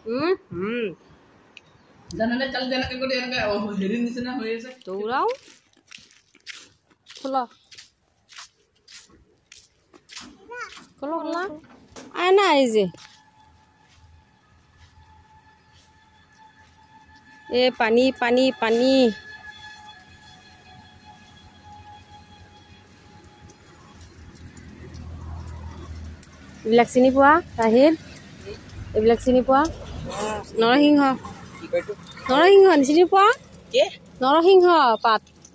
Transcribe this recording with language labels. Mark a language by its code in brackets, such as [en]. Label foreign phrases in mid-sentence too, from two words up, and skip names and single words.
[bn] দৌড়াও, খোলো খোলো খোলা। আয় না, এই যে এ পানি পানি পানি। [as] এইবিলাক চিনি পোৱা তাহিৰ? এইবিলাক চিনি পোৱা? নৰসিংহ, নৰসিংহ চিনি পোৱা? নৰসিংহ পাত।